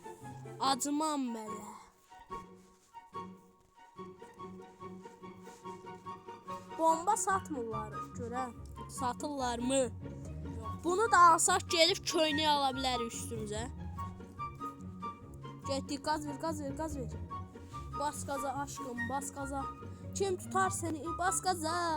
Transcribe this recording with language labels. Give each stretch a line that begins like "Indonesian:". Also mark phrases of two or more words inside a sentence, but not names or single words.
Azerbaijani: Acımam belə. Bomba satmırlar, görək.
Turkish: Satırlar mı?
Azerbaijani: Bunu da alsaq gelib köynək ala bilərik üstümüzə. Getdik, gaz ver, gaz ver, gaz ver.
Turkish: Bas gaza aşkım, bas gaza. Kim tutar seni, bas gaza.